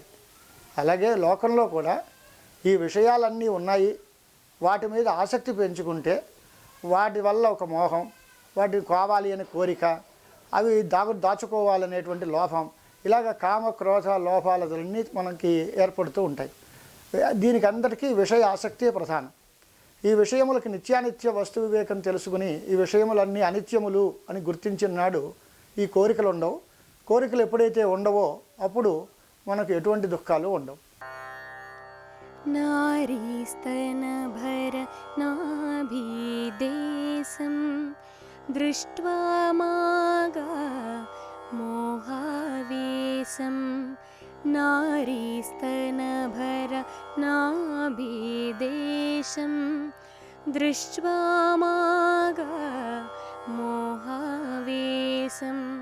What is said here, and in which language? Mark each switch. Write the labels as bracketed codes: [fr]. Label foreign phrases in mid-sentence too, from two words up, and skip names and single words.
[te] అలాగే లోకంలో కూడా ఈ విషయాలన్నీ ఉన్నాయి, వాటి మీద ఆసక్తి పెంచుకుంటే వాటి వల్ల ఒక మోహం, వాటిని కావాలి అనే కోరిక, అవి దాచుకోవాలనేటువంటి లోభం, ఇలాగ కామ క్రోధ లోపాలన్నీ మనకి ఏర్పడుతూ ఉంటాయి. దీనికి అందరికీ విషయ ఆసక్తి ప్రధానం. ఈ విషయములకి నిత్యానిత్య వస్తు వివేకం తెలుసుకుని ఈ విషయములన్నీ అనిత్యములు అని గుర్తించిన నాడు ఈ కోరికలు ఉండవు. కోరికలు ఎప్పుడైతే ఉండవో అప్పుడు మనకు ఎటువంటి దుఃఖాలు ఉండవు. [sa] नारीस्तनभर नाभिदेशं दृष्ट्वा मागा मोहावेशं नारीस्तनभर नाभिदेशं दृष्ट्वा मागा मोहावेशं